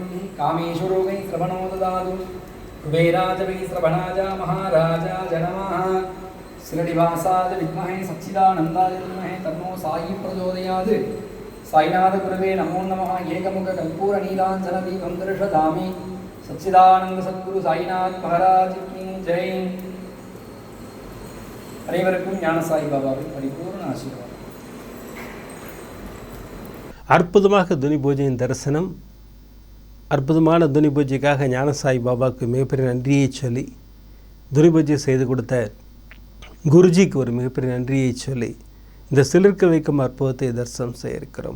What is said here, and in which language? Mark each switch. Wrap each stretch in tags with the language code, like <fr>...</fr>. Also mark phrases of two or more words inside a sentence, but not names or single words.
<sa>कामेश्वरोगैः श्रवणो ददातु कुबेराज वै श्रवणाय महाराजाय नमः श्रीनिवासाय विद्महे सच्चिदानन्दाय धीमहि तन्नो साई प्रचोदयात् साईनाथ गुरुवे नमो नमः एकमुखकर्पूरनीलाञ्जनदीपं दर्शयामि</sa> <hi>सच्चिदानन्द सद्गुरु साईनाथ महाराज की जय</hi> <ta>அனைவருக்கும் ஞானசாயி பாபாவின் பரிபூர்ண ஆசீர்வாதம். அற்புதமாக துனி பூஜையின் தரிசனம். அற்புதமான துனி பூஜைக்காக ஞானசாயி பாபாவுக்கு மிகப்பெரிய நன்றியை சொல்லி, துனி பூஜை செய்து கொடுத்த குருஜிக்கு ஒரு மிகப்பெரிய நன்றியை சொல்லி இந்த சிலிர்க்க வைக்கும் அற்புதத்தை தரிசனம் செய்ய இருக்கிறோம்.</ta>